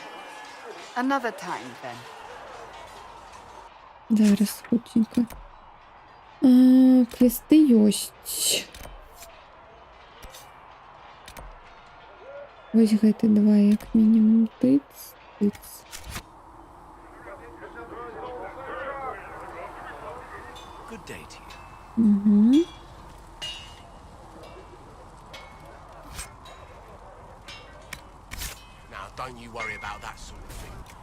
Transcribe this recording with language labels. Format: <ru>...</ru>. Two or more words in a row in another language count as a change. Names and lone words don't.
<be>Зараз хутенька. Квесты ёсць. Вось гэты два як мінімум. Тыц, тыц.</be> <en>Good day to you. Угу. Now, don't you worry about that sort of thing.</en>